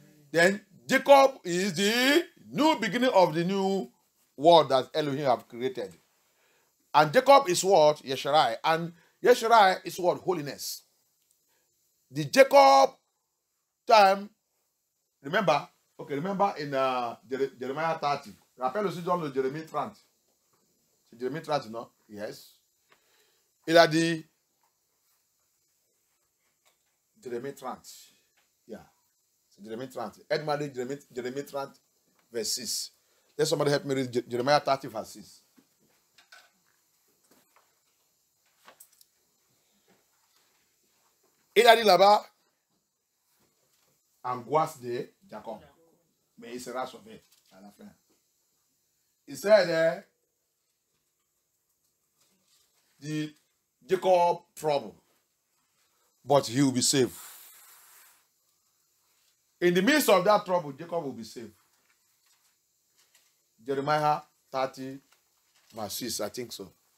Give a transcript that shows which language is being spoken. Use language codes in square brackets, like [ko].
[en] Then Jacob is the new beginning of the new world that Elohim have created. And Jacob is what? Yesharai. And Yesharai is what? Holiness. The Jacob time, remember in Jeremiah 30. [fr] Rappelle aussi dans le Jérémie 30. C'est Jérémie 30, non? Yes. Il a dit Jérémie 30. Yeah. C'est Jérémie 30. Aide-moi à lire Jérémie 30, [en] verse [fr] 6. [en] Let somebody help me read Jeremiah 30, verse 6. [fr] Il a dit là-bas, angoisse de Jacob. Mais il sera sauvé à la fin. [en] Il said the Jacob trouble, but he will be saved. In the midst of that trouble, Jacob will be saved. Jeremiah 30, verse 6, I think so.